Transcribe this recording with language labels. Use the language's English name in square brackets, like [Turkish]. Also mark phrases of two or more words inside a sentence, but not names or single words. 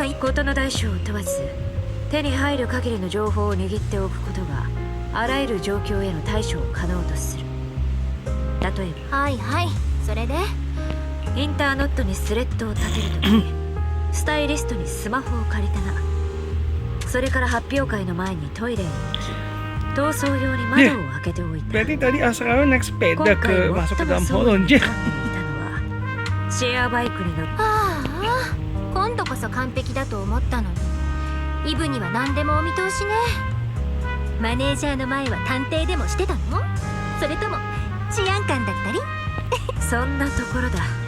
[Japanese] 事の大小を問わず手に入る限りの情報を握っておくことがあらゆる状況への対処を可能とする。例えばはいはい、それでインターネットにスレッドを立てるときスタイリストにスマホを借りたな。それから発表会の前にトイレに行き逃走用に窓を開けておいた。 [Indonesian] Berarti tadi Asra naik sepeda ke masuk ke dalam Holland. [Japanese] シェアバイクに乗って。ああ、今度こそ完璧だと思ったのにイブには何でもお見通しね。マネージャーの前は探偵でもしてたの？それとも治安官だったり？そんなところだ。